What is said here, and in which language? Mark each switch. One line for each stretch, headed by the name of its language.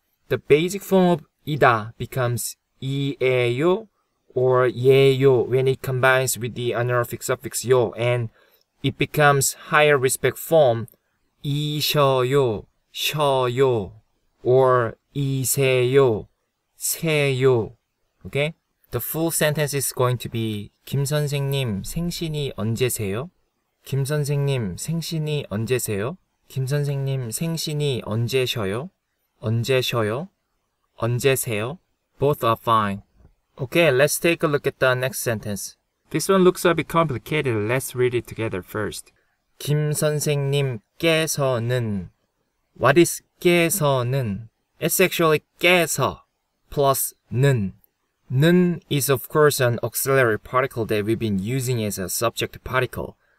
English: The basic form of 이다 becomes 이에요 or 예요 when it combines with the honorific suffix 요, and it becomes higher respect form 이셔요, 셔요, or 이세요, 세요. Okay? The full sentence is going to be
Korean: 김 선생님 생신이 언제세요? 김 선생님 생신이 언제세요? 김 선생님 생신이 언제셔요? 언제셔요? 언제세요?
English: Both are fine. Okay, let's take a look at the next sentence. This one looks a bit complicated. Let's read it together first. 김 선생님께서는. What is 께서는? It's actually 께서 plus 는. 는 is of course an auxiliary particle that we've been using as a subject particle.